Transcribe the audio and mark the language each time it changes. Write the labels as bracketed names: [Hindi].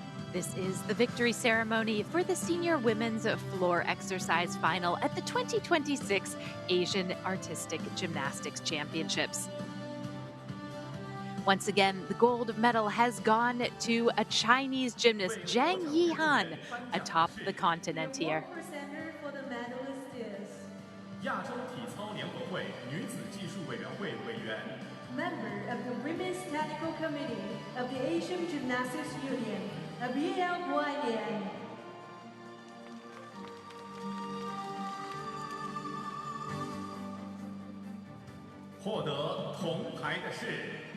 [English] This is the victory ceremony for the senior women's floor exercise final at the 2026 Asian Artistic Gymnastics Championships. Once again, the gold medal has gone to a Chinese gymnast, Zhang Yihan, atop the continent here. Presenter for the medalist is [Chinese] 亚洲体操联合会女子技术委员会委员 [English] member of the Women's Technical Committee of the Asian Gymnastics Union, BL Guanyan. [Chinese] 获得铜牌的是